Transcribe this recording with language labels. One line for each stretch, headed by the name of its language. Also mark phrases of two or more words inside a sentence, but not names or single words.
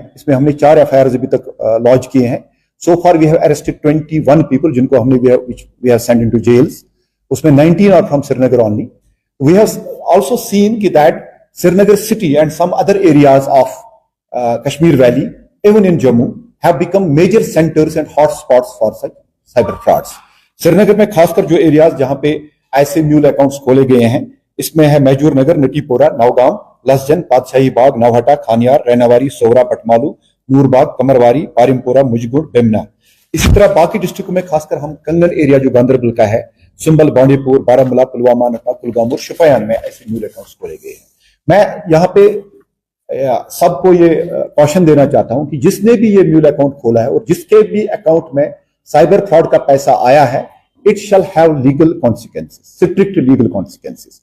Hindi: इसमें हमने 4 FIRs अभी तक लॉन्च किए हैं.
English: so far we have arrested 21 people
Hindi: जिनको हमने
English: we have sent into jails. उसमें 19 are from Srinagar only. we have also seen कि that Srinagar city and some other areas of Kashmir valley, even in Jammu, have become major centers and hot spots for such cyber frauds.
Hindi: श्रीनगर में खासकर जो एरियाज जहां पे ऐसे
English: mule accounts
Hindi: खोले गए हैं, इसमें है मैजूर नगर, नटीपोरा, नौगांव, लसजन, पातशाही बाग, नौहटा, खानियार, रैनावारी, सोवरा, पटमालू, नूरबाग, कमरवारी, पारिमपुरा, मुजगुड़, बेमना. इसी तरह बाकी डिस्ट्रिक्टों में खासकर हम कंगन एरिया जो गांधरबल का है, सुंबल, बांडीपुर, बारामूला, पुलवामा, नटा, कुलगाम और शोपियान में ऐसे
English: mule accounts
Hindi: खोले गए हैं. मैं यहाँ पे सबको ये कॉशन देना चाहता हूं कि जिसने भी ये
English: mule account
Hindi: खोला है और जिसके भी अकाउंट में
English: cyber fraud
Hindi: का पैसा आया है,
English: it shall have legal consequences, strict legal consequences,
Hindi: स्ट्रिक्ट लीगल कॉन्सिक्वेंसेस.